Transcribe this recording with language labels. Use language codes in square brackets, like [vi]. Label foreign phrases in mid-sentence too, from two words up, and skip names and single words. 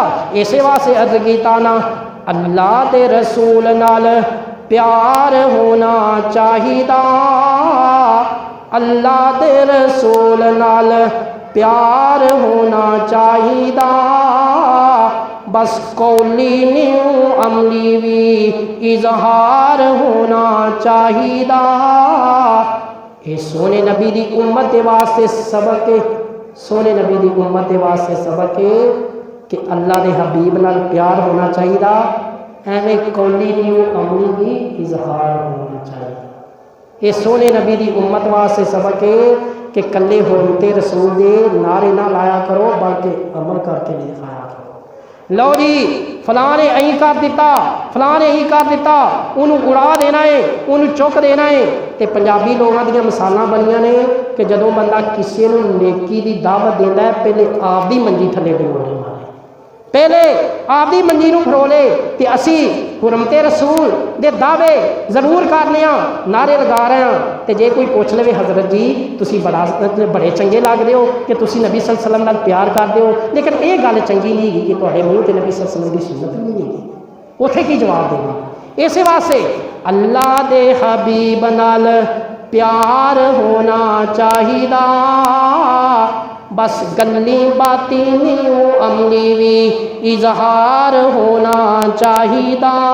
[pa] اس واسطے عرض کیا نا اللہ دے رسول نال پیار ہونا چاہیدا، اللہ دے رسول نال پیار ہونا چاہیدا، بس قولی نیو عملی بھی اظہار ہونا چاہیدا. یہ سوہنے نبی دی امت کے واسطے سبق ہے، سوہنے نبی دی امت کے واسطے سبق ہے کہ اللہ کے حبیب نال پیار ہونا چاہیے، ایوں قولی نیو عملی بھی اظہار ہونا چاہیے. یہ سوہنے نبی کی امت واسطے سبق ہے کہ کلے ہوتے رسول دے نعرے نا لایا کرو بلکہ عمل کر کے دکھایا کرو. لو جی فلاں نے یہی کر دتا، فلاں نے یہی کر دتا، انہوں نے اڑا دینا ہے، انہوں نے چک دینا ہے. تو پنجابی لوگوں دی مثالاں بنیاں نے کہ جدوں بندہ کسی نوں نیکی کی دعوت دیتا ہے پہلے آپ دی منجی تھلے ڈولنے مارے، پہلے آپ دی منجی نوں پھرولے تے اسی حرمت رسول دے دعوے ضرور کرنے نعرے لگا رہے ہیں. تو جے کوئی پچھ لے حضرت جی تسی بڑے چنگے لگتے ہو کہ تسی نبی [ar] صلى الله عليه وسلم [pa] نال پیار کرتے ہو، لیکن یہ گل چنگی نہیں ہے کہ تہاڈے مونہہ تے نبی [ar] صلى الله عليه وسلم [pa] کی سنت نہیں ہے، اوتھے کی جواب دینا. اس واسطے اللہ دے حبیب نال پیار ہونا چاہیدا، بس گلی باتی نہیں عملی بھی اظہار ہونا چاہیدا.